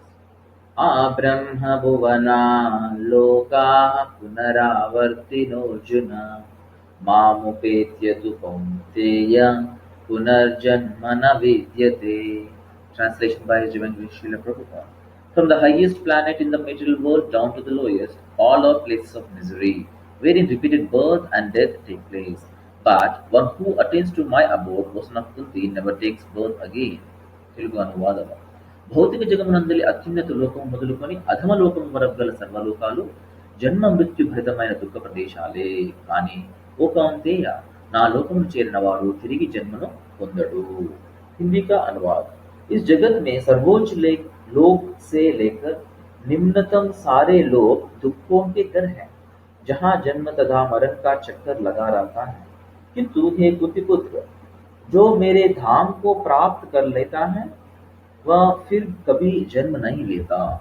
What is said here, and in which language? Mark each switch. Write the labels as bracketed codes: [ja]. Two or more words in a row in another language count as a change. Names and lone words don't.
[sa] आब्रह्म भुवना लोकाः पुनरावर्तिनोऽर्जुन मामुपेत्य तु कौन्तेय पुनर्जन्म न विद्यते। [en] Translation by His Divine Grace Srila Prabhupada. From the highest planet in the material world down to the lowest, all are places of misery, wherein repeated birth and death take place. But one who attains to my abode, Vasan of Kunti, never takes birth again. [te] తెలుగు అనువాదము భౌతిక జగమునందలి అత్యున్నత లోకము మొదలుకొని అధమ లోకము వరకు గల సర్వలోకాలు జన్మ మృత్యు భరితమైన దుఃఖ ప్రదేశాలే। కానీ ఓ కౌంతేయ, నా లోకమును చేరిన వాడు తిరిగి జన్మను పొందడు। [hi] हिंदी का अनुवाद। इस जगत में सर्वोच्च लोक से लेकर निम्नतम सारे लोग दुखों के घर हैं, जहाँ जन्म तथा मरण का चक्कर लगा रहता है। किंतु हे कुंतीपुत्र, जो मेरे धाम को प्राप्त कर लेता है वह फिर कभी जन्म नहीं लेता।